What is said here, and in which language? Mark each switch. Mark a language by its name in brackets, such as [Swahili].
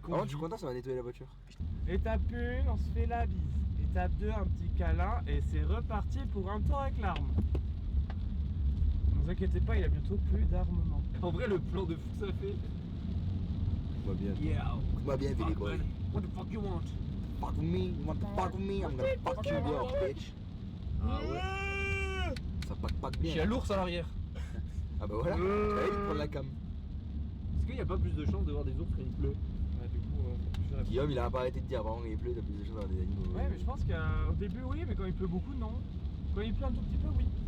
[French] Par contre je suis content ça va nettoyer la voiture. Étape 1, on se fait la bise. Étape 2, un petit câlin et c'est reparti pour un tour avec l'arme. Ne vous inquiétez pas, il y a bientôt plus d'armement. En vrai, le plan de fou que ça fait. Écoute-moi bien. [English] Yeah. [French] Écoute-moi bien Billy Boy. [English] What the fuck you want? Fuck with me, you want to fuck with me, I'm gonna fuck you up bitch. [French] Ah ouais. Ça pack Je suis bien. à l'ours à l'arrière. Ah bah voilà, allez vite prendre la cam. Est-ce qu'il n'y a pas plus de chances de voir des ours quand il pleut? Ouais, du coup, faut plus faire Guillaume il a pas arrêté de dire avant qu'il pleut, t'as plus de choses dans des animaux. Ouais, mais je pense qu'au début, oui, mais quand il pleut beaucoup, non. Quand il pleut un tout petit peu, oui.